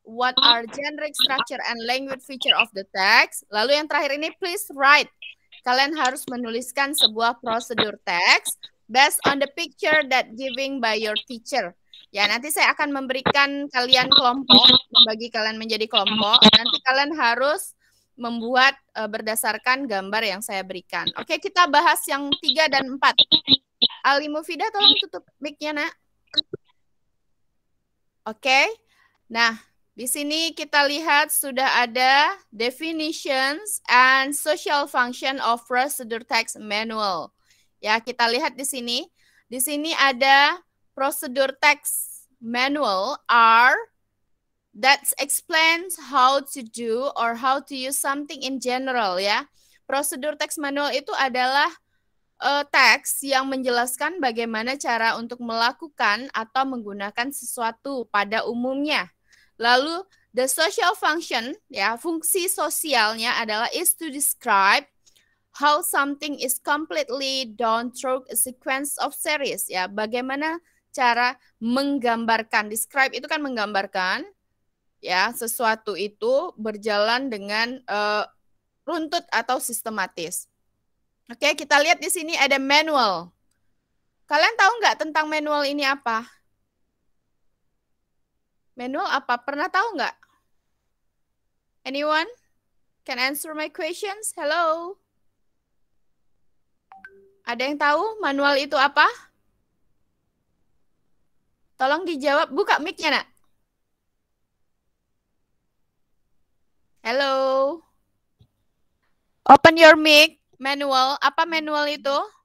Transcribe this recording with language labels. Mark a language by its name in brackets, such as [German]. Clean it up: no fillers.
[English] What are generic structure and language feature of the text? [Indonesian] Lalu yang terakhir ini, [English] please write. [Indonesian] Kalian harus menuliskan sebuah prosedur teks [English] based on the picture that giving by your teacher. [Indonesian] Ya, nanti saya akan memberikan kalian kelompok, membagi kalian menjadi kelompok. Nanti kalian harus membuat berdasarkan gambar yang saya berikan. Oke, kita bahas yang 3 dan 4. Ali Mufidah, tolong tutup mic-nya, Nak. Oke. Nah, di sini kita lihat sudah ada [English] definitions and social function of procedure text manual. [Indonesian] Ya, kita lihat di sini. Di sini ada [English] procedure text manual are that explains how to do or how to use something in general ya. [Indonesian] Procedure text manual itu adalah teks yang menjelaskan bagaimana cara untuk melakukan atau menggunakan sesuatu pada umumnya. [English] Lalu the social function ya, [Indonesian] fungsi sosialnya adalah [English] is to describe how something is completely done through a sequence of series ya. [Indonesian] Bagaimana cara menggambarkan, describe itu kan menggambarkan ya, sesuatu itu berjalan dengan runtut atau sistematis. Oke, kita lihat di sini ada manual. Kalian tahu nggak tentang manual ini apa? Manual apa? Pernah tahu nggak? [English] Anyone can answer my questions? Hello? [Indonesian] Ada yang tahu manual itu apa? Tolong dijawab. Buka mic-nya, Nak. [English] Hello? Open your mic. Manual. [Indonesian] Apa manual itu?